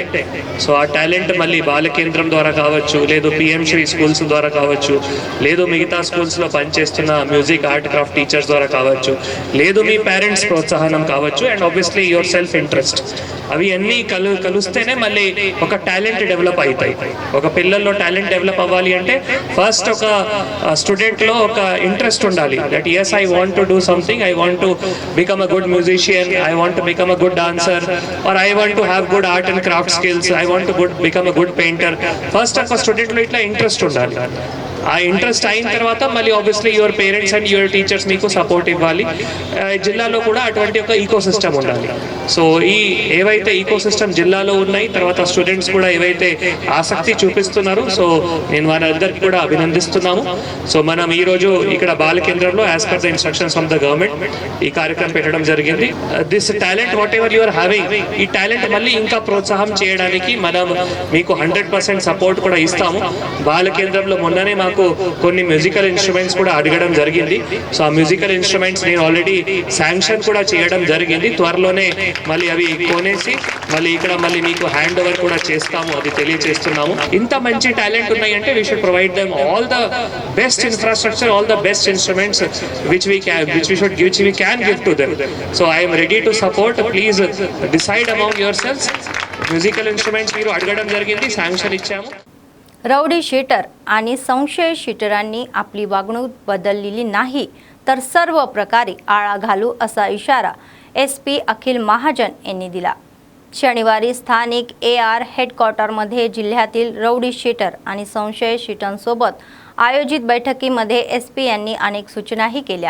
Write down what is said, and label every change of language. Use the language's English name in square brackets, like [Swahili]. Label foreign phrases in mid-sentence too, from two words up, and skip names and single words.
[Telugu] సో ఆ టాలెంట్ మళ్ళీ బాల కేంద్రం ద్వారా కావచ్చు, లేదు PM శ్రీ స్కూల్స్ ద్వారా కావచ్చు, లేదు మిగతా స్కూల్స్లో పనిచేస్తున్న [English] music art craft teachers [Telugu] ద్వారా కావచ్చు, లేదు మీ పేరెంట్స్ ప్రోత్సాహనం కావచ్చు, [English] and obviously your self interest, [Telugu] అవి అన్నీ కలుస్తేనే మళ్ళీ ఒక [English] talent develop [Telugu] అవుతాయి। ఒక పిల్లల్లో [English] talent develop [Telugu] అవ్వాలి అంటే ఫస్ట్ ఒక స్టూడెంట్లో ఒక ఇంట్రెస్ట్ ఉండాలి, [English] దట్ yes I want to do do something, I want to become a good musician, I want to become a good dancer, or I want to have good art and craft skills, I want to become a good painter. First of all, student [Telugu] లో ఇట్లా ఇంట్రెస్ట్ ఉండాలి. ఆ ఇంట్రెస్ట్ అయిన తర్వాత మళ్ళీ [English] obviously your parents and your teachers [Telugu] మీకు సపోర్ట్ ఇవ్వాలి. జిల్లాలో కూడా అటువంటి ఒక [English] eco system [Telugu] ఉండాలి. సో ఈ ఏవైతే [English] eco system [Telugu] జిల్లాలో ఉన్నాయి, తర్వాత స్టూడెంట్స్ కూడా ఏవైతే ఆసక్తి చూపిస్తున్నారు, సో నేను వారందరికీ కూడా అభినందిస్తున్నాము. సో మనం ఈరోజు ఇక్కడ బాల కేంద్రంలో [English] as per the instructions from the government [Telugu] ఈ కార్యక్రమం పెట్టడం జరిగింది. [English] this talent whatever you're having, [Telugu] ఈ టాలెంట్ మళ్ళీ ఇంకా ప్రోత్సాహం చేయడానికి మనం మీకు 100% సపోర్ట్ కూడా ఇస్తాము. బాల కేంద్రంలో మొన్ననే మాకు కొన్ని [English] musical instruments [Telugu] కూడా అడగడం జరిగింది. సో ఆ [English] musical instruments [Telugu] నేను [English] already sanction [Telugu] కూడా చేయడం జరిగింది. త్వరలోనే మళ్ళీ అవి కొనేసి మళ్ళీ ఇక్కడ మళ్ళీ మీకు [English] hand over [Telugu] కూడా చేస్తాము, అది తెలియజేస్తున్నాము. ఇంత మంచి టాలెంట్ ఉన్నాయంటే [English] we should provide them all the best infrastructure, all the best instruments which we can give to them. So I'm ready to support. Please decide among your selves. musical instruments [Telugu] మీరు అడగడం జరిగింది, శాంక్షన్ ఇచ్చాము. [English] rowdy sheeter [Marathi] आणि संशय शीटरांनी आपली वागणूक बदललेली नाही तर सर्व प्रकारे आळा घालू असा इशारा SP अखिल महाजन यांनी दिला. शनिवारी स्थानिक AR हेडक्वार्टरमध्ये जिल्ह्यातील [English] rowdy sheeter [Marathi] आणि संशय शीटांसोबत आयोजित बैठकीमध्ये SP यांनी अनेक सूचनाही केल्या.